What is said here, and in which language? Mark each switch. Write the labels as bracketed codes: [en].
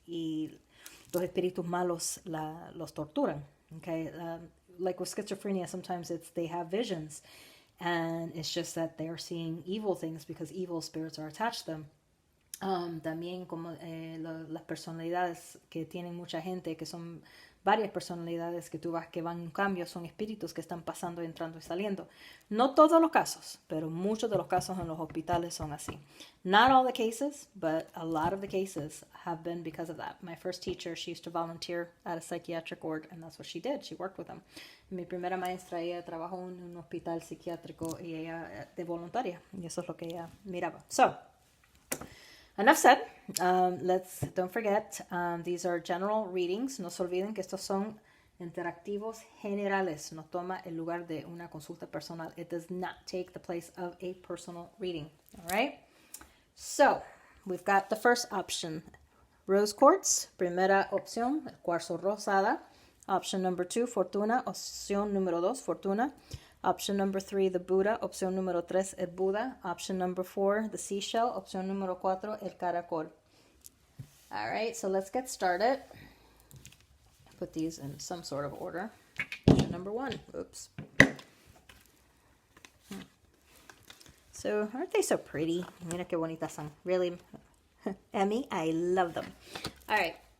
[es] Y los espíritus malos los torturan. Okay? [en] Like with schizophrenia, sometimes they have visions. And it's just that they are seeing evil things because evil spirits are attached to them. [es] También como las personalidades que tienen mucha gente, que son varias personalidades que tú vas que van en cambio, son espíritus que están pasando, entrando y saliendo. No todos los casos, pero muchos de los casos en los hospitales son así. [en] Not all the cases, but a lot of the cases have been because of that. My first teacher, she used to volunteer at a psychiatric ward, and that's what she did. She worked with them. [es] Mi primera maestra, ella trabajó en un hospital psiquiátrico y ella de voluntaria, y eso es lo que ella miraba. [en] So, enough said. Don't forget, these are general readings. [es] No se olviden que estos son interactivos generales. No toma el lugar de una consulta personal. [en] It does not take the place of a personal reading. All right? So, we've got the first option. Rose quartz, [es] primera opción, el cuarzo rosada. [en] Option number 2, fortuna. [es] Opción número 2, fortuna. [en] Option number 3, the Buddha. [es] Opción número 3, el Buda. [en] Option number 4, the seashell. [es] Opción número 4, el caracol. [en] All right, so let's get started. Put these in some sort of order. Option number 1. Oops. So, aren't they so pretty? [es] Mira qué bonitas son. [en] Really, Emmy, I love them. All right.